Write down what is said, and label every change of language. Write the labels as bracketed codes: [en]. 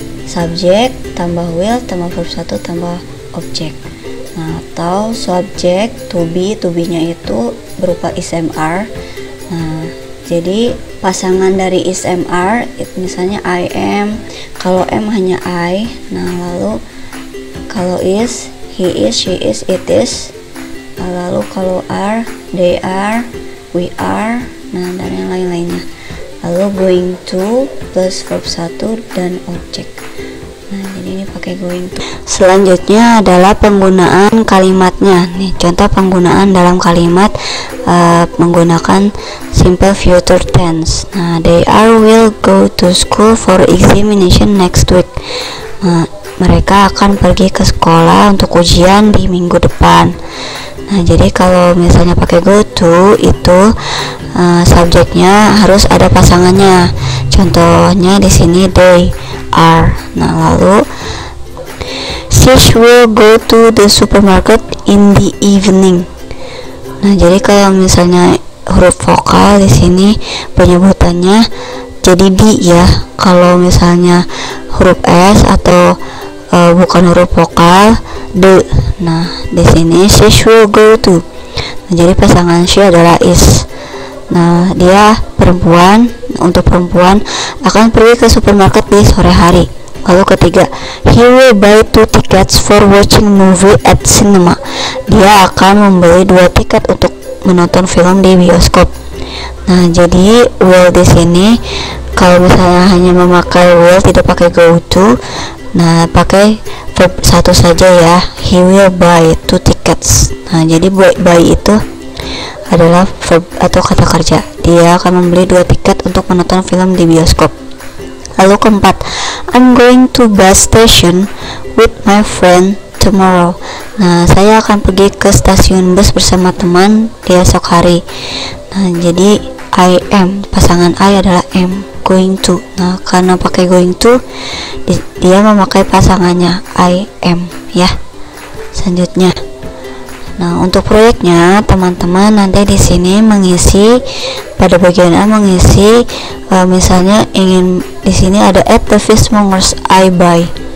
[id] Subjek tambah will tambah verb 1 tambah objek. Nah, atau subjek to be-nya itu berupa is am-are. Nah, jadi pasangan dari is am-are misalnya I am, kalau am hanya I. Nah, lalu kalau is he is, she is, it is. Lalu kalau are they are, we are. Nah, dan yang lain-lainnya. Lalu going to plus verb 1 dan objek. Nah, jadi ini pakai going to. Selanjutnya adalah penggunaan kalimatnya. Nih, contoh penggunaan dalam kalimat menggunakan simple future tense. [en] Nah, they are will go to school for examination next week. [id] Nah, mereka akan pergi ke sekolah untuk ujian di minggu depan. Nah, jadi kalau misalnya pakai go to itu subjeknya harus ada pasangannya. Contohnya di sini they are. [en] Nah, lalu she will go to the supermarket in the evening. [id] Nah, jadi kalau misalnya huruf vokal di sini penyebutannya jadi di ya. Kalau misalnya huruf s atau bukan huruf vokal the. Nah, di sini [en] she will go to. [id] Nah, jadi pasangan she adalah is. Nah, dia perempuan. Untuk perempuan akan pergi ke supermarket di sore hari. Lalu ketiga, [en] he will buy 2 tickets for watching movie at cinema. [id] Dia akan membeli 2 tiket untuk menonton film di bioskop. Nah, jadi will di sini kalau misalnya hanya memakai will tidak pakai go to, nah pakai verb 1 saja ya. [en] He will buy 2 tickets. [id] Nah, jadi buy itu adalah verb atau kata kerja. Dia akan membeli 2 tiket untuk menonton film di bioskop. Lalu keempat, [en] I'm going to bus station with my friend tomorrow. [id] Nah, saya akan pergi ke stasiun bus bersama teman di esok hari. Nah, jadi I am, pasangan I adalah am, going to. Nah, karena pakai going to, dia memakai pasangannya I am ya. Selanjutnya, nah untuk proyeknya teman-teman nanti di sini mengisi pada bagian A mengisi misalnya ingin di sini ada [en] at the fishmongers I buy.